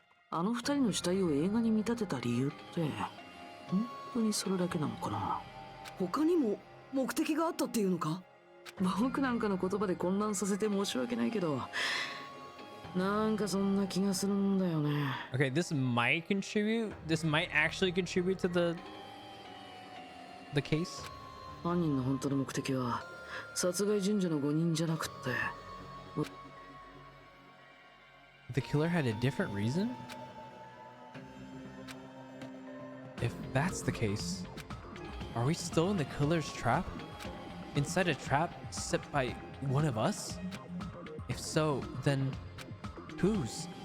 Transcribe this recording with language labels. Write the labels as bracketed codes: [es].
[ja] あの二人の死体を映画に見立てた理由って本当にそれだけなのかな。他にも目的があったっていうのか。僕なんかの言葉で混乱させて申し訳ないけど、なんかそんな気がするんだよね。 [en] Okay, this might actually contribute to the case. [ja] 犯人の本当の目的は殺害順序の誤認じゃなくって。 [en] The killer had a different reason? If that's the case, are we still in the killer's trap? Inside a trap set by one of us? If so, then whose?